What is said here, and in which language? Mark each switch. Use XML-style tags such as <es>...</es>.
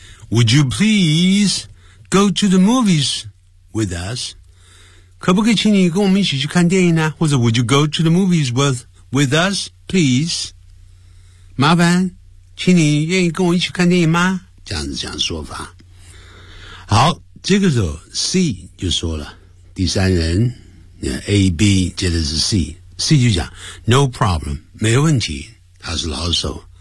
<en>Would you please go to the movies with us?</en> <zh>可不可以请你跟我们一起去看电影呢？或者</zh> <en>Would you go to the movies with us, please?</en> <zh>麻烦请你愿意跟我一起看电影吗？这样子讲说法。好，这个时候 C 就说了，第三人 AB 接着是 C 就讲</zh> <en>No problem，</en> <zh>没问题，他是老手。</zh>